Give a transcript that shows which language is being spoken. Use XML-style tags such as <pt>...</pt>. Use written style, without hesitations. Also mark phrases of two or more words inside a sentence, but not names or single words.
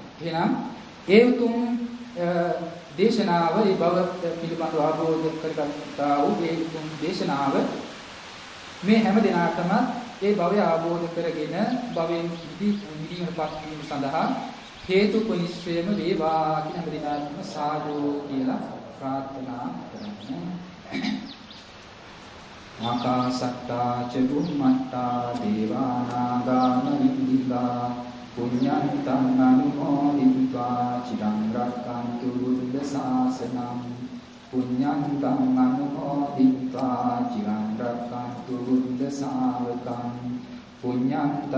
<si>එහෙනම් ඒ උතුම් දේශනාව ඒ බව පිළිබඳව අවබෝධ කරගත්තා වූ ඒ උතුම් දේශනාව මේ හැම දිනකටම ඒ භවය අවබෝධ කරගෙන භවයෙන් මිදීමපත් වීම සඳහා හේතුපනිශ්‍රයම වේවා කියන හැම දිනකටම සාදු කියලා ප්‍රාර්ථනා කරමු.</si> <pi>ආකාසත්තා ච බුම්මත්තා දේවානාගා මහින්దికා පුඤ්ඤන්තං අනුමෝදිत्वा චිරං රක්ඛන්තු බුද්ධ ශාසනං පුඤ්ඤන්තං අනුමෝදිत्वा චිරං රක්ඛන්තු බුද්ධ ශාවකං පුඤ්ඤන්තං</pi>